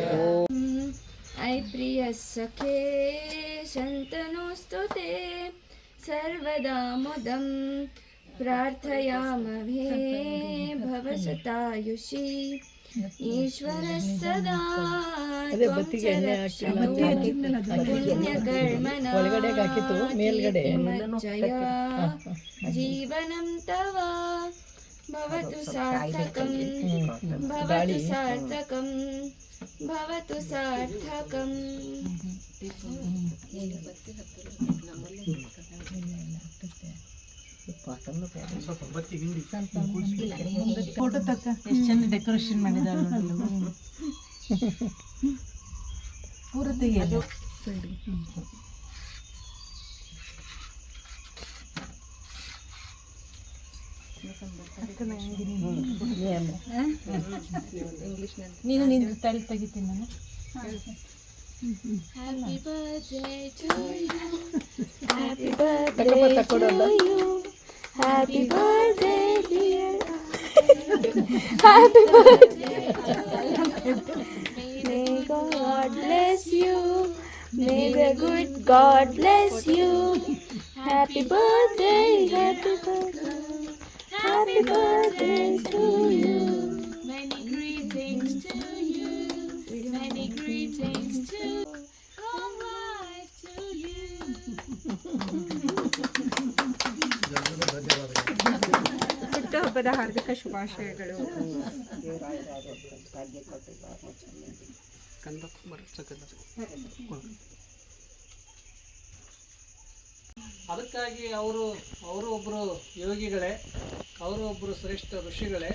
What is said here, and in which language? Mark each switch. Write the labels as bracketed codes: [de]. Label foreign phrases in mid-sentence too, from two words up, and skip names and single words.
[sa] ऐ प्रिय सखे शन्तनुस्तुते सर्वदा मुदं प्रार्थयामहे भवसतायुषी ईश्वरः सदा त्वं च रक्षतु पुण्यकर्मणा मज्जया जीवनं तव भवतु सार्थकं भवतु सार्थकं भवतु सार्थकं. [kn] ಫೋಟೋ ತಕ್ಕ ಎಷ್ಟು ಚಂದ ಡೆಕೋರೇಷನ್ ಮಾಡಿದಾರೆ ಪೂರ ತೆಗೆಯೋದು. ನೀನು ನಿಂದು ತಳಿ ತೆಗಿತೀನಿ ನಾನು. [en] Happy birthday to you, happy birthday to you, happy birthday dear, happy birthday. May God bless you, may the good God bless you. Happy birthday, happy birthday, happy birthday to you. Many greetings to you, many greetings to you. Long life to you. [kn] ಹುಟ್ಟುಹಬ್ಬದ ಹಾರ್ದಿಕ ಶುಭಾಶಯಗಳು. ಅದಕ್ಕಾಗಿ ಅವರು ಒಬ್ಬರು ಯೋಗಿಗಳೇ, ಅವರು ಒಬ್ಬರು ಶ್ರೇಷ್ಠ ಋಷಿಗಳೇ.